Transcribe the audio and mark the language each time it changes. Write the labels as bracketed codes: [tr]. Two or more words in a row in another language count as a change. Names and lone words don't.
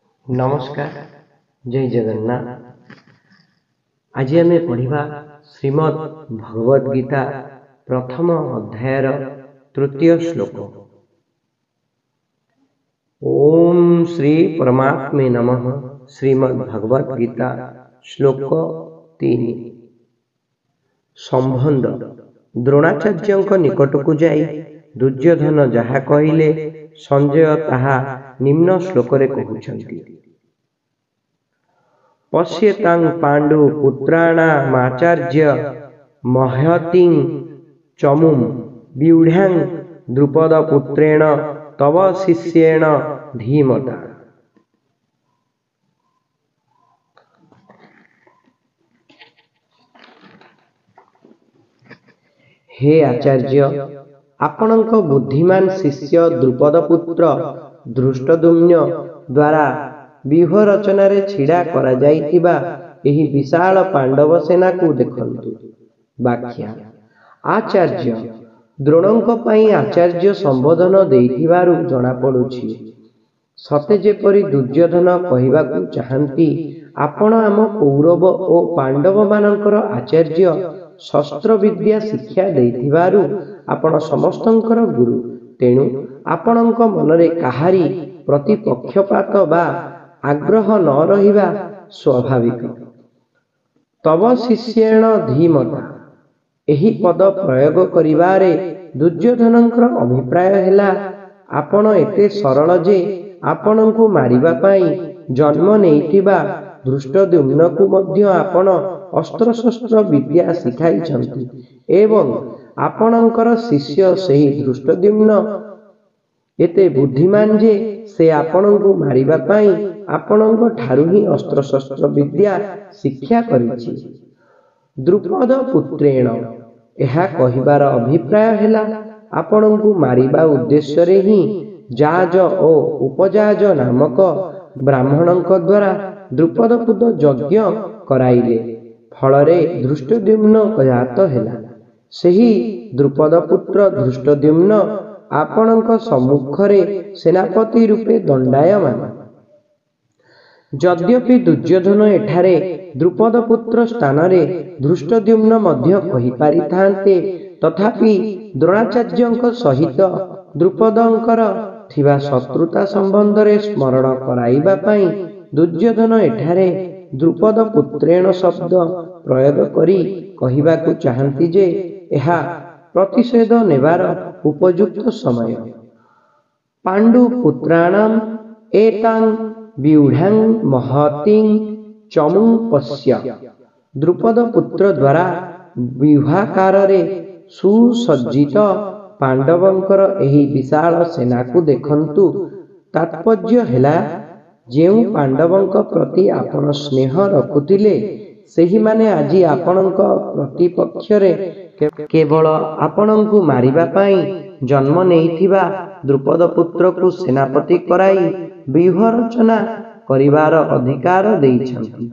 [or] ନମସ୍କାର, ଜୟ ଜଗନ୍ନାଥ। ଆଜି ଆମ ପଢ଼ା ଶ୍ରୀମଦ୍ ଭଗବଦ ଗୀତା ପ୍ରଥମ ଅଧ୍ୟାୟର ତୃତୀୟ ଶ୍ଳୋକ। [sa] ओम श्री परमात्मे नमः। [or] ଶ୍ରୀମଦ୍ ଭଗବଦ ଗୀତା ଶ୍ଳୋକ 3। संबंध। ଦ୍ରୋଣାଚାର୍ଯ୍ୟ ନିକଟ କୁ ଯାଇ ଦୁର୍ଯ୍ୟୋଧନ ଯାହା କହିଲେ ସଞ୍ଜୟ ତାହା ନିମ୍ନ ଶ୍ଳୋକ ରେ କହୁଛନ୍ତି। [sa] पश्येतां पांडु पुत्राणामाचार्य महतीं चमुं व्यूढां द्रुपद पुत्रेण तव शिष्येण धीमता। [or] ହେ ଆଚାର୍ଯ୍ୟ, ଆପଣଙ୍କ ବୁଦ୍ଧିମାନ ଶିଷ୍ୟ ଦ୍ରୁପଦ ପୁତ୍ର ଧୃଷ୍ଟଦ୍ୟୁମ୍ନ ଦ୍ୱାରା ବ୍ୟୂହ ରଚନା ରେ ଛିଡ଼ା କରା ଯାଇଥିବା ଏହି ବିଶାଳ ପାଣ୍ଡବ ସେନା କୁ ଦେଖନ୍ତୁ। ବ୍ୟାଖ୍ୟା। ଆଚାର୍ଯ୍ୟ ଦ୍ରୋଣଙ୍କ ପାଇଁ ଆଚାର୍ଯ୍ୟ ସମ୍ବୋଧନ ଦେଇଥିବାରୁ ଜଣା ପଡୁଛି। ସତେ ଯେପରି ଦୁର୍ଯ୍ୟୋଧନ କହିବାକୁ ଚାହାନ୍ତି ଆପଣ ଆମ କୌରବ ଓ ପାଣ୍ଡବ ମାନଙ୍କର ଆଚାର୍ଯ୍ୟ ଶସ୍ତ୍ର ବିଦ୍ୟା ଶିକ୍ଷା ଦେଇଥିବାରୁ ଆପଣ ସମସ୍ତଙ୍କର ଗୁରୁ, ତେଣୁ ଆପଣଙ୍କ ମନରେ କାହାରି ପ୍ରତି ପକ୍ଷପାତ ବା ଆଗ୍ରହ ନ ରହିବା ସ୍ୱାଭାବିକ। [sa] तव शिष्येण धीमता [or] ଏହି ପଦ ପ୍ରୟୋଗ କରିବାରେ ଦୁର୍ଯ୍ୟୋଧନଙ୍କର ଅଭିପ୍ରାୟ ହେଲା ଆପଣ ଏତେ ସରଳ ଯେ ଆପଣଙ୍କୁ ମାରିବା ପାଇଁ ଜନ୍ମ ନେଇଥିବା ଧୃଷ୍ଟଦ୍ୟୁମ୍ନ କୁ ମଧ୍ୟ ଆପଣ ଅସ୍ତ୍ର ଶସ୍ତ୍ର ବିଦ୍ୟା ଶିଖାଇଛନ୍ତି ଏବଂ ଆପଣଙ୍କର ଶିଷ୍ୟ ସେହି ଧୃଷ୍ଟଦ୍ୟୁମ୍ନ ଏତେ ବୁଦ୍ଧିମାନ ଯେ ସେ ଆପଣଙ୍କୁ ମାରିବା ପାଇଁ ଆପଣଙ୍କ ଠାରୁ ହିଁ ଅସ୍ତ୍ର ଶସ୍ତ୍ର ବିଦ୍ୟା ଶିକ୍ଷା କରିଛି। [sa] द्रुपद पुत्रेण [or] ଏହା କହିବାର ଅଭିପ୍ରାୟ ହେଲା ଆପଣଙ୍କୁ ମାରିବା ଉଦ୍ଦେଶ୍ୟ ରେ ହିଁ ଯାଜ ଓ ଉପଯାଜ ନାମକ ବ୍ରାହ୍ମଣଙ୍କ ଦ୍ୱାରା ଦ୍ରୁପଦ ପୁତ୍ର ଯଜ୍ଞ କରାଇଲେ, ଫଳରେ ଧୃଷ୍ଟଦ୍ୟୁମ୍ନ ଜାତ ହେଲା। ସେହି ଦ୍ରୁପଦ ପୁତ୍ର ଧୃଷ୍ଟଦ୍ୟୁମ୍ନ ଆପଣଙ୍କ ସମ୍ମୁଖରେ ସେନାପତି ରୂପେ ଦଣ୍ଡାୟମାନ। ଯଦ୍ୟପି ଦୁର୍ଯ୍ୟୋଧନ ଏଠାରେ ଦ୍ରୁପଦ ପୁତ୍ର ସ୍ଥାନ ରେ ଧୃଷ୍ଟଦ୍ୟୁମ୍ନ ମଧ୍ୟ କହି ପାରିଥାନ୍ତେ, ତଥାପି ଦ୍ରୋଣାଚାର୍ଯ୍ୟଙ୍କ ସହିତ ଦ୍ରୁପଦଙ୍କର ଥିବା ଶତ୍ରୁତା ସମ୍ବନ୍ଧ ରେ ସ୍ମରଣ କରାଇବା ପାଇଁ ଦୁର୍ଯ୍ୟୋଧନ ଏଠାରେ [sa] द्रुपद पुत्रेण [or] ଶବ୍ଦ ପ୍ରୟୋଗ କରି କହିବାକୁ ଚାହାନ୍ତି ଯେ ଏହା ପ୍ରତିଷେଧ ନେବାର ଉପଯୁକ୍ତ ସମୟ। [sa] पांडु पुत्राणाम एतां व्यूढां महतीं चमुं पश्य। [or] ଦ୍ରୁପଦ ପୁତ୍ର ଦ୍ୱାରା ବ୍ୟୂହାକାର ରେ ସୁସଜ୍ଜିତ ପାଣ୍ଡବଙ୍କର ଏହି ବିଶାଳ ସେନା କୁ ଦେଖନ୍ତୁ। ତାତ୍ପର୍ଯ୍ୟ ହେଲା ଯେଉଁ ପାଣ୍ଡବଙ୍କ ପ୍ରତି ଆପଣ ସ୍ନେହ ରଖୁଥିଲେ ସେହି ମାନେ ଆଜି ଆପଣଙ୍କ ପ୍ରତିପକ୍ଷରେ କେବଳ ଆପଣଙ୍କୁ ମାରିବା ପାଇଁ ଜନ୍ମ ନେଇଥିବା ଦ୍ରୁପଦ ପୁତ୍ର କୁ ସେନାପତି କରାଇ ବ୍ୟୂହ ରଚନା କରିବାର ଅଧିକାର ଦେଇଛନ୍ତି।